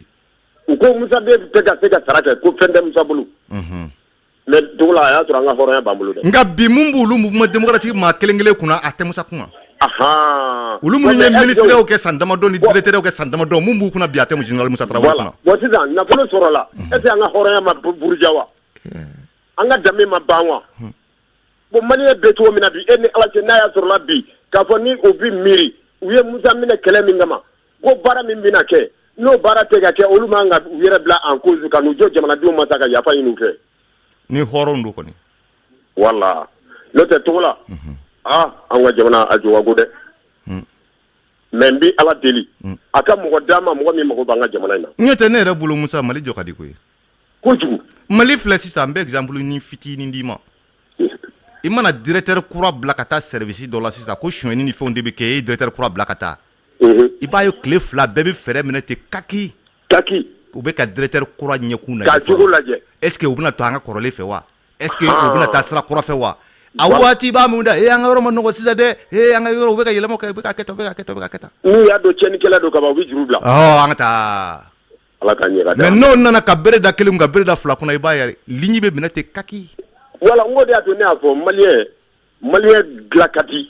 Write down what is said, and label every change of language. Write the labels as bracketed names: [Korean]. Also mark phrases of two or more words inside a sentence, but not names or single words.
[Bambara] u ko Musa bɛ ka se ka sara kɛ ko fɛn tɛ Musa bolo mais tugula a y'a sɔrɔ an ka hɔrɔnya b'an bolo dɛ nka bi mun b'olu [French] mouvement démocratique [Bambara] maa kelen kelen kunna a tɛ Musa kunna olu minnu ye ministrew kɛ san damadɔ ni directeurw kɛ san damadɔ mun b'u kunna bi a tɛ général Musa Traoré kunna bon sisan nafolo sɔrɔla [French] est ce que [Bambara] an ka hɔrɔnya ma buruja wa an ka danbe ma ban wa bon Maliyɛn bɛ cogo min na bi e ni Ala cɛ n'a y'a sɔrɔla bi k'a fɔ ni o bi miiri u ye Musa minɛ kɛlɛ min kama ko baara min bɛna kɛ n'o baara tɛ ka kɛ olu man ka u yɛrɛ bila [French] en cause [Bambara] ka n'u jɔ jamanadenw ma sa ka yafa ɲini u fɛ ni hɔrɔnw don kɔni wala n'o tɛ cogo la an ka jamana a jowago dɛ mais n bɛ Ala deli a ka mɔgɔ d'an ma mɔgɔ min mago b'an ka jamana in na n tɛ ne yɛrɛ bolo Musa Mali jɔ ka di koyi kojugu Mali filɛ sisan n bɛ exemple ni fitinin d'i ma i mana directeur kura bila ka taa service dɔ la sisan ko sonyɛni ni fɛnw de bɛ kɛ e ye directeur kura bila ka taa i b'a ye tile fila bɛɛ bɛ fɛɛrɛ minɛ ten kaki u bɛ ka directeur kura ɲɛkun lajɛ k'a jogo lajɛ [French] est ce que [Bambara] u bɛna to an ka kɔrɔlen fɛ wa [French] est ce que [Bambara] u bɛna taa sira kura fɛ wa a waati b'a mun da an ka yɔrɔ ma nɔgɔ sisan dɛ an ka yɔrɔ u bɛ ka yɛlɛma u bɛ ka kɛ tan u bɛ ka kɛ tan u bɛ ka kɛ tan n'u y'a dɔn tiɲɛnikɛla don kaban u bɛ juru bila an ka taa Ala k'an ɲɛ ka mais n'o nana ka bere da kelen ka bere da fila kunna i b'a ye ligne bɛ minɛ ten kaki wala n ko de y'a to ne y'a fɔ Maliyɛn dilan ka di